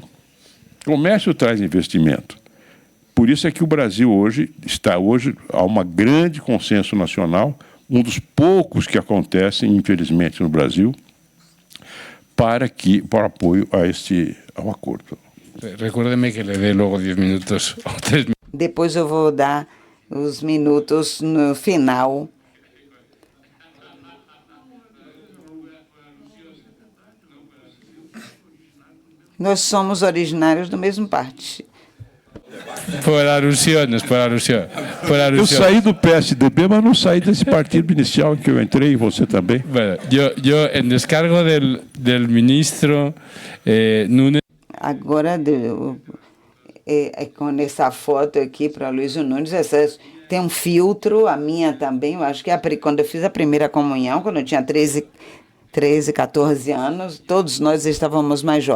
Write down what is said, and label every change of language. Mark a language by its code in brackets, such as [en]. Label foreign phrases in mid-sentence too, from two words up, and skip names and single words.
[pt] Comércio traz investimento. Por isso é que o Brasil há um grande consenso nacional, um dos poucos que acontecem, infelizmente, no Brasil, para apoio ao acordo. [es] Recuérdeme que le dé logo 10 minutos ou 3 minutos. [pt] Depois eu vou dar os minutos no final. Nós somos originários do mesmo parte. [es] Por alusión. [pt] Eu saí do PSDB, mas não saí desse partido inicial em que eu entrei, e você também. [es] Bueno, yo en descargo del ministro Nunes. [pt] Agora, com essa foto aqui para Luiz Nunes, tem um filtro, a minha também, eu acho que quando eu fiz a primeira comunhão, quando eu tinha 13, 14 anos, todos nós estávamos mais jovens.